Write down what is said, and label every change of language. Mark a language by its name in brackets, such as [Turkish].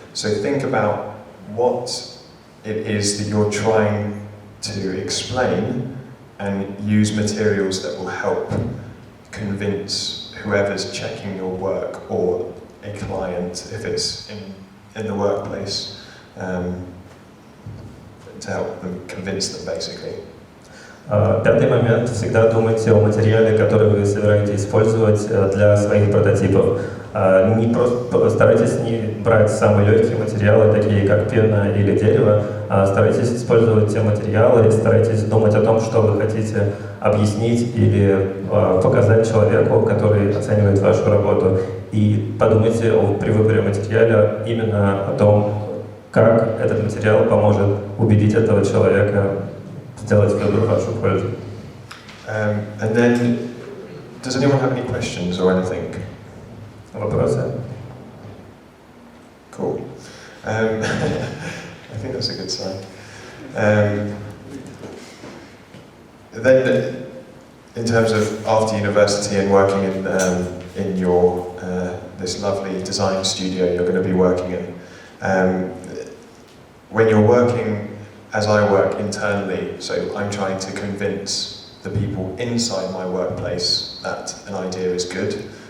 [English] So think about what it is that you're trying to explain and use materials that will help convince whoever's checking your work or a client, if it's in the workplace, to help them, convince them basically. [Russian] Пятый момент. Всегда думайте о материале, который вы собираетесь использовать для своих прототипов. Не просто старайтесь не брать самые легкие материалы, такие как пена или дерево, а старайтесь использовать те материалы, старайтесь думать о том, что вы хотите объяснить или показать человеку, который оценивает вашу работу. И подумайте при выборе материала именно о том, как этот материал поможет убедить этого человека сделать выбор в вашу пользу. [English] And then, does anyone have any questions or anything? [Russian] Вопросы? [English] Cool. I think that's a good sign. Then, in terms of after university and working in your this lovely design studio you're going to be working in, when you're working as I work internally, so I'm trying to convince the people inside my workplace that an idea is good.